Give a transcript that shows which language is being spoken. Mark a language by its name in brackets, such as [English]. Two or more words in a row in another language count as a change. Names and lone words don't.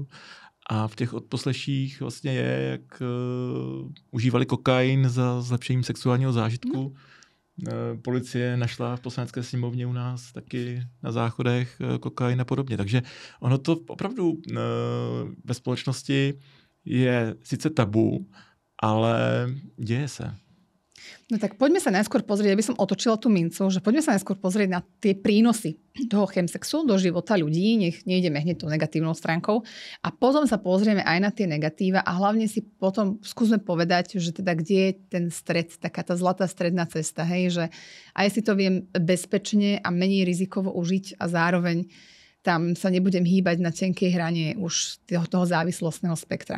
[Czech] A v těch odposleších vlastně je, jak užívali kokain za zlepšením sexuálního zážitku. Policie našla v Poslanecké sněmovně u nás taky na záchodech kokain a podobně. Takže ono to opravdu ve společnosti je sice tabu, ale děje se. [Slovak] No tak poďme sa najskôr pozrieť, aby som otočila tú mincu, že poďme sa najskôr pozrieť na tie prínosy toho chemsexu do života ľudí, nech nejdeme hneď tou negatívnou stránkou a potom sa pozrieme aj na tie negatíva a hlavne si potom skúsme povedať, že teda kde je ten stred, taká tá zlatá stredná cesta, hej, že aj si to viem bezpečne a menej rizikovo užiť a zároveň tam sa nebudem hýbať na tenkej hrane už toho závislostného spektra.